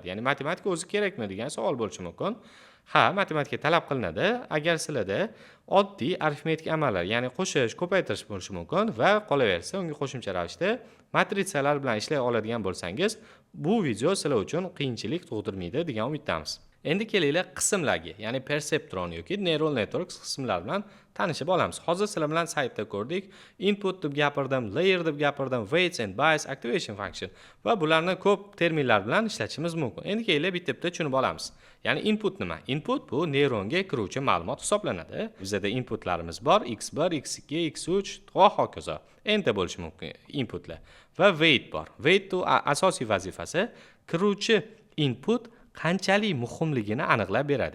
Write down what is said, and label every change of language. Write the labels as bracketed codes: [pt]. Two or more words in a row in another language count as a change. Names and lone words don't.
[uz] Ya'ni matematika o'zi kerakmi degan savol bo'lishi mumkin. Ha, matematika talab qilinadi agar sizlarda oddiy arifmetik amallar, ya'ni qo'shish, ko'paytirish bo'lishi mumkin va qolaversa unga qo'shimcha ravishda matritsalar bilan ishlay oladigan bo'lsangiz, bu video sizlar uchun qiyinchilik tug'dirmaydi degan umiddamiz. Endi kelinglar qismlarga, ya'ni perseptron yoki [en] Neural Networks [uz] qismlari bilan tanishib olamiz. Hozir sizlar bilan saytda ko'rdik, input deb gapirdim, layer deb gapirdim, [en] weights and bias, activation function [uz] va bularni ko'p terminlar bilan ishlatishimiz mumkin. Endi kelinglar bitta-bitta tushunib olamiz. Ya'ni input nima? Input bu neyronga kiruvchi ma'lumot hisoblanadi. Bizda inputlarimiz bor, x1, x2, x3 va hokazo. Enta bo'lishi mumkin inputlar. Va weight bor. Weight bu asosiy vazifasi kiruvchi input qanchalik muhimligini aniqlab beradi.